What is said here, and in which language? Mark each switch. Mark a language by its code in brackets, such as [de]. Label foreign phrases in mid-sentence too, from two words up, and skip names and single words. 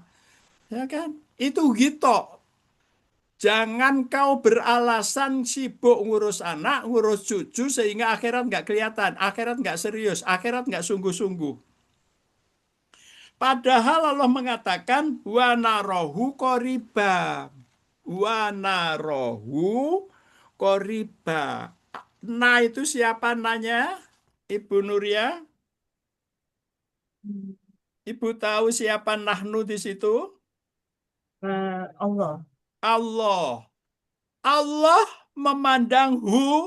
[id] Ya kan? Itu gitu. Jangan kau beralasan sibuk ngurus anak, ngurus cucu, sehingga akhirat nggak kelihatan, akhirat nggak serius, akhirat nggak sungguh-sungguh. Padahal Allah mengatakan, [ar] ونراه قريبا. ونراه قريبا. [id] Nah itu siapa nanya? Ibu Nuria? Ibu tahu siapa nahnu di situ? Allah. Allah. Allah memandang hu.